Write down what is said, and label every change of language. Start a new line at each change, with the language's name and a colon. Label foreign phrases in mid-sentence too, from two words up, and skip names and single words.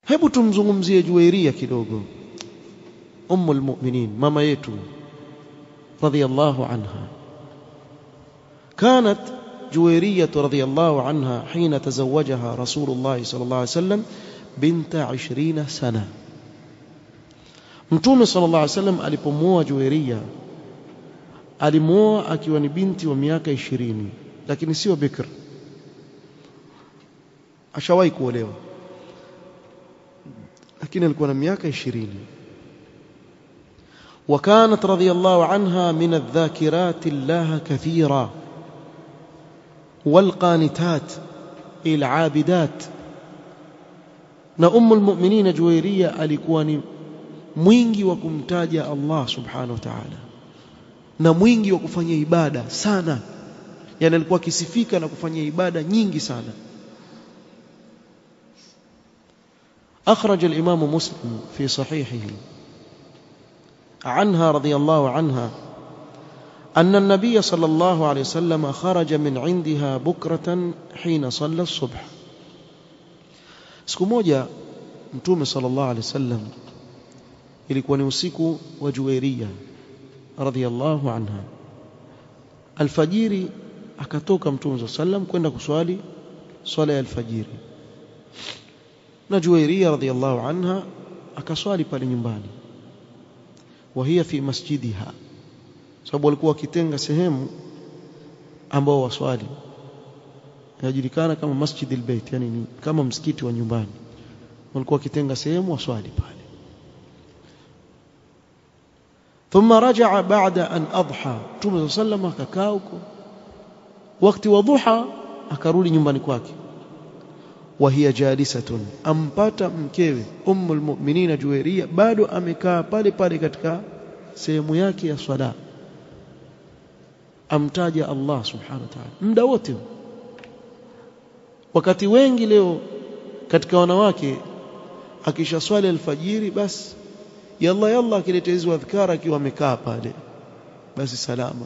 Swahili: Hebu tumzungumzie Juwairia kidogo,
Arabic: أم المؤمنين,
Swahili: mama yetu
Arabic: رضي الله عنها. كانت جويرية رضي الله عنها حين تزوجها رسول الله صلى الله عليه وسلم بنت 20 سنة.
Swahili: Mtume
Arabic: صلى الله عليه وسلم
Swahili: alipomuoa Juwairia alimuoa akiwa ni binti wa miaka 20, lakini sio bikr, ashawahi kuolewa, lakini alikuwa na miaka 20.
Arabic: وكانت رضي الله عنها من الذاكرات الله كثيرا والقانتات العابدات.
Swahili: na
Arabic: أم المؤمنين
Swahili: Juwairia alikuwa ni mwingi wa kumtaja Allah
Arabic: سبحانه وتعالى
Swahili: na mwingi wa kufanya ibada sana, yani alikuwa kisifika na kufanya ibada nyingi sana.
Arabic: أخرج الإمام مسلم في صحيحه عنها رضي الله عنها أن النبي صلى الله عليه وسلم خرج من عندها بكرة حين صلى الصبح.
Swahili: siku moja Mtume
Arabic: صلى الله عليه وسلم,
Swahili: ilikuwa ni usiku wa Juwairia
Arabic: رضي الله عنها,
Swahili: alfajiri akatoka Mtume
Arabic: صلى الله عليه وسلم
Swahili: kwenda kuswali swala ya alfajiri, na Juwairia
Arabic: رضي الله عنها
Swahili: akaswali pale nyumbani.
Arabic: وهي في مسجدها,
Swahili: sababu walikuwa wakitenga sehemu ambao waswali, inajulikana kama Masjid al-Bait, yani ni kama msikiti wa nyumbani, walikuwa wakitenga sehemu waswali pale.
Arabic: ثم رجع بعد أن أضحى,
Swahili: Mtume
Arabic: صلى الله عليه وسلم
Swahili: akakaa huko wakati wa dhuha, akarudi nyumbani kwake.
Arabic: وهي جالسة,
Swahili: ampata mkewe
Arabic: أم المؤمنين
Swahili: Juwairia bado amekaa pale pale katika sehemu yake ya swala, amtaja Allah
Arabic: سبحانه وتعالى
Swahili: muda wote. Wakati wengi leo katika wanawake akisha swali alfajiri, basi yalla akileta hizo adhkara akiwa amekaa pale, basi salama.